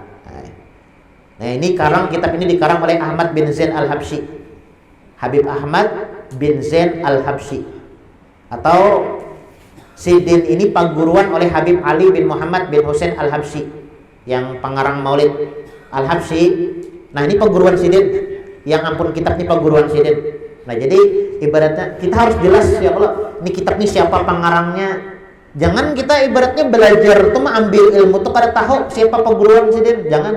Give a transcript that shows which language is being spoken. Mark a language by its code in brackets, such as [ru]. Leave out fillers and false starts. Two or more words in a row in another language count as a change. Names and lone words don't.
[id] Nah, ini kitab ini dikarang oleh Ahmad bin Zain Al-Habsyi. Habib Ahmad bin Zain Al-Habsyi. Atau Sidin ini pengguruan oleh Habib Ali bin Muhammad bin Husain Al-Habsyi yang pengarang Maulid Al-Habsyi. Nah, ini pengguruan Sidin. Yang ampun kitab ini pengguruan Sidin. Nah, jadi ibaratnya kita harus jelas ya Allah, ini kitab ini siapa pengarangnya. Jangan kita ibaratnya belajar tuh ambil ilmu tuh kada tahu siapa pengguruan Sidin, jangan.